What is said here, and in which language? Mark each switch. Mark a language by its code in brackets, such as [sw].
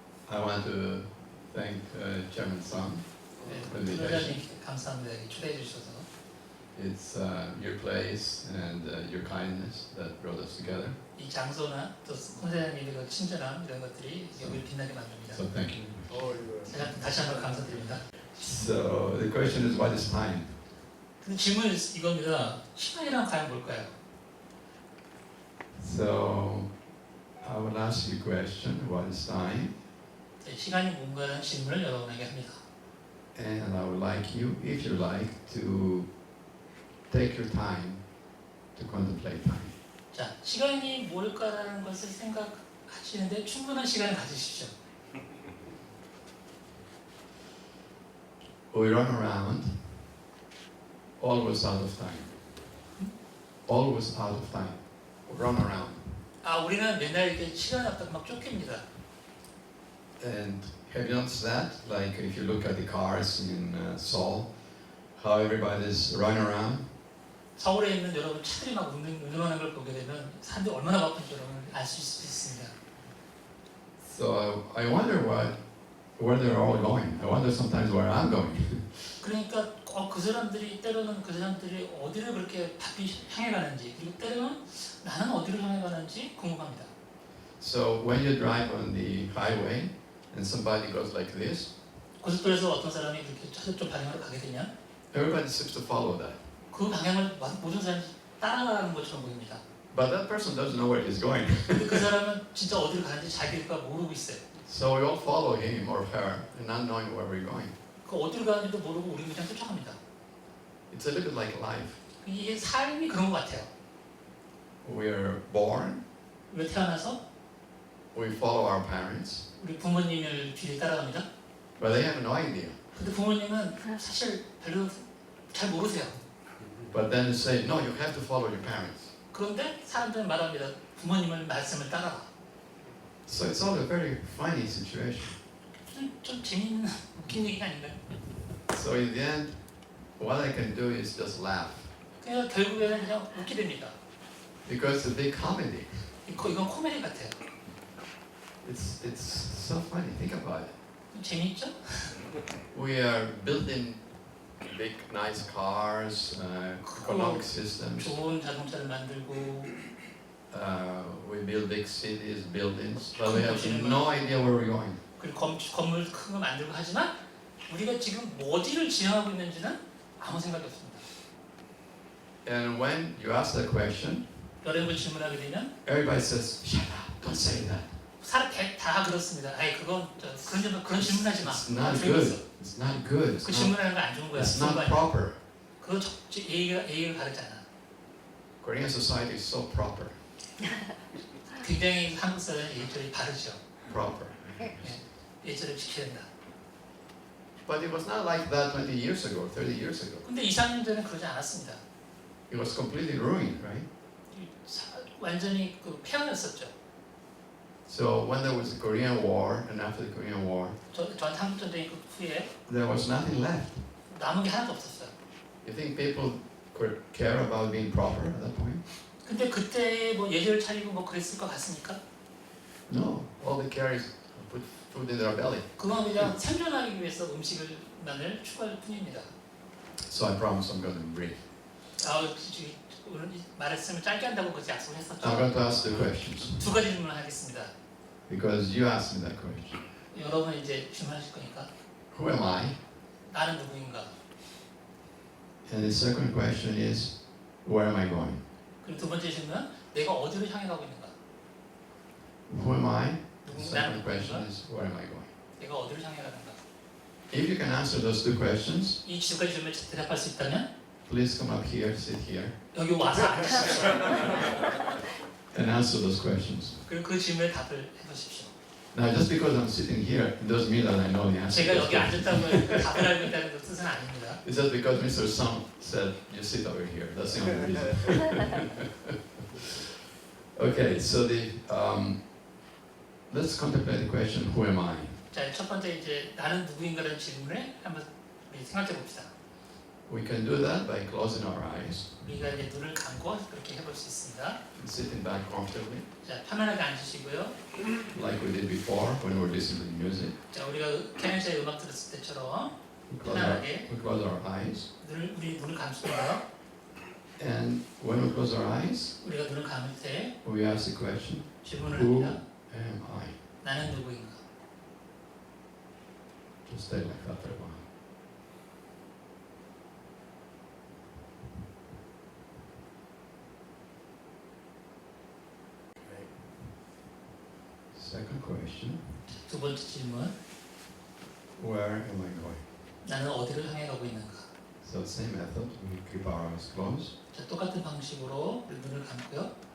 [en] I want to thank Chairman Sung for the invitation. [ko] 회장님께 감사합니다. 여기 초대해 주셔서. [en] It's your place and your kindness that brought us together. [ko] 이 장소나 또 홍사장님의 그 친절함 이런 것들이 여기를 빛나게 만듭니다. [en] So thank you. [ko] 제가 다시 한번 감사드립니다. [en] So the question is, what is time? [ko] 근데 질문은 이겁니다. 시간이란 과연 뭘까요? [en] So I will ask you a question. What is time? [ko] 시간이 뭔가라는 질문을 여러분에게 합니다. [en] And I would like you, if you like, to take your time to contemplate time. [ko] 자, 시간이 뭘까라는 것을 생각하시는데 충분한 시간을 가지십시오. [en] We run around, always out of time. Always out of time. Run around. [ko] 우리는 맨날 이렇게 시간이 없다고 막 쫓깁니다. [en] And have you noticed that? Like if you look at the cars in Seoul, how everybody's running around? [ko] 서울에 있는 여러분 차들이 막 운전하는 걸 보게 되면 사람들이 얼마나 바쁜지 여러분 알 수 있습니다. [en] So I wonder where they're all going. I wonder sometimes where I'm going. [ko] 그러니까 그 사람들이 때로는 그 사람들이 어디를 그렇게 바삐 향해 가는지 그리고 때로는 나는 어디를 향해 가는지 궁금합니다. [en] So when you drive on the highway and somebody goes like this, [ko] 고속도로에서 어떤 사람이 이렇게 저쪽 방향으로 가게 되면 [en] everybody seems to follow that. [ko] 그 방향을 모든 사람이 따라가는 것처럼 보입니다. [en] But that person doesn't know where he's going. [ko] 근데 그 사람은 진짜 어디로 가는지 자기가 모르고 있어요. [en] So we all follow him or her and not knowing where we're going. [ko] 그 어디로 가는지도 모르고 우리 그냥 쫓아갑니다. [en] It's a little bit like life. [ko] 이게 삶이 그런 것 같아요. [en] We're born, [ko] 왜 태어나서 [en] we follow our parents, [ko] 우리 부모님을 뒤를 따라갑니다. [en] but they have no idea. [ko] 근데 부모님은 사실 별로 잘 모르세요. [en] But then they say, no, you have to follow your parents. [ko] 그런데 사람들은 말합니다. 부모님을 말씀을 따라가. [en] So it's all a very funny situation. [ko] 좀 재밌는 웃긴 얘기가 아닌가요? [en] So in the end, what I can do is just laugh. [ko] 그냥 결국에는 그냥 웃게 됩니다. [en] Because it's a big comedy. [ko] 이건 코미디 같아요. [en] It's so funny. Think about it. [ko] 재밌죠? [en] We are building big, nice cars, economic systems. [ko] 좋은 자동차를 만들고 [en] We build big cities, buildings, but we have no idea where we're going. [ko] 그리고 건물 큰 거 만들고 하지만 우리가 지금 어디를 지향하고 있는지는 아무 생각이 없습니다. [en] And when you ask that question, [ko] 여러분 질문하게 되면 [en] everybody says, shut up, don't say that. [ko] 사람 다 그렇습니다. 아이 그건 그런 질문하지 마. [en] It's not [ko] 조용히 있어. [en] good. It's not good. [ko] 그 질문하는 거 안 좋은 거야. [en] It's [ko] 좋은 거 아니야. [en] proper. [ko] 그거 예의를 가르잖아. [en] Korean society is so proper. [ko] 굉장히 한국 사람은 예절이 바르죠. [en] Proper. [ko] 예절을 지켜야 된다. [en] But it was not like that 20 years ago, 30 years ago. [ko] 근데 2, 3년 전에는 그러지 않았습니다. [en] It was completely ruined, right? [ko] 완전히 그 폐허였었죠. [en] So when there was the Korean War and after the Korean War, [ko] 전 한국 전쟁 그 후에 [en] there was nothing left. [ko] 남은 게 하나도 없었어요. [en] You think people could care about being proper at that point? [ko] 근데 그때 뭐 예절 차리고 뭐 그랬을 것 같습니까? [en] No. All they care is put food in their belly. [ko] 그건 그냥 생존하기 위해서 음식만을 추구할 뿐입니다. [en] So I promise I'm going to be brief. [ko] 오늘 말씀을 짧게 한다고 그렇게 약속했었죠. [en] I'm going to ask the questions [ko] 두 가지 질문을 하겠습니다. [en] because you asked me that question. [ko] 여러분 이제 질문하실 거니까 [en] Who am I? [ko] 나는 누구인가? [en] And the second question is, where am I going? [ko] 그리고 두 번째 질문은 내가 어디로 향해 가고 있는가? [en] Who am I? The [ko] 나는 [en] second question [ko] 누구인가? [en] is, where am I going? [ko] 내가 어디로 향해 가는가? [en] If you can answer those two questions, [ko] 이 두 가지 질문에 대답할 수 있다면 [en] please come up here, sit here, [ko] 여기 와서 앉으십시오. [en] and answer those questions. [ko] 그리고 그 질문에 답을 해보십시오. [en] Now, just because I'm sitting here, it doesn't mean that I know the answer. [ko] 제가 [en] to those [ko] 여기 [en] questions. [ko] 앉았다고 답을 알고 있다는 그 뜻은 아닙니다. [en] It's just because Mr. Song said, you sit over here. That's the only reason. Okay, so let's contemplate the question, who am I? [ko] 자, 첫 번째 이제 나는 누구인가라는 질문을 한번 우리 생각해 봅시다. [en] We can do that by closing our eyes [ko] 우리가 이제 눈을 감고 그렇게 해볼 수 있습니다. [en] and sitting back comfortably, [ko] 자, 편안하게 앉으시고요. [en] like we did before when we were listening to the music. [ko] 자, 우리가 캐넨샤의 음악 들었을 때처럼 [en] We close our eyes. [ko] 우리 눈을 감습니다. [en] And when we close our eyes, [ko] 우리가 눈을 감을 때 [en] we ask the question, [ko] 질문을 [en] who [ko] 합니다. [en] am I? [ko] 나는 누구인가? [en] Just stay like that for a while. Second question, [ko] 두 번째 질문, [en] where am I going? [ko] 나는 어디를 향해 가고 있는가? [en] So same method, we keep our eyes closed [ko] 자, 똑같은 방식으로 우리 눈을 감고요.